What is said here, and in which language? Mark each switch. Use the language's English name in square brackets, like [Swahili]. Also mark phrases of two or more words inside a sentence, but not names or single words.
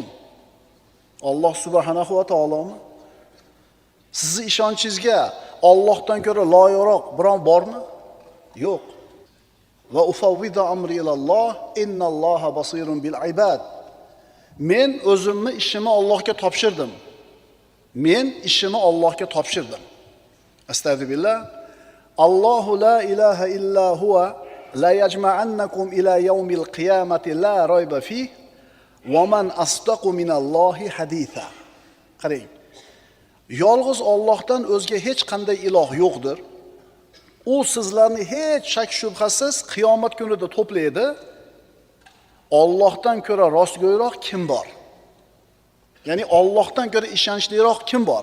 [Arabic] الله سبحانه وتعالى? [Uzbek] Sizni ishonchingizga Allohdan ko'ra loyiqroq biron bormi? Yo'q. [Arabic] وأفوض أمري إلى الله إن الله بصير بالعباد. [Uzbek] Men o'zimni ishimni Allohga topshirdim. Astagfirullah. [Arabic] الله لا إله إلا هو ليجمعنكم إلى يوم القيامة لا ريب فيه ومن أصدق من الله حديثا. [Uzbek] Qarang. Yolg'iz Allohdan o'zga hech qanday iloh yo'qdir. U sizlarni hech shak shubhasiz qiyomat kunida to'playdi. Allohdan ko'ra rostgo'yroq kim bor? Ya'ni Allohdan ko'ra ishonchliroq kim bor?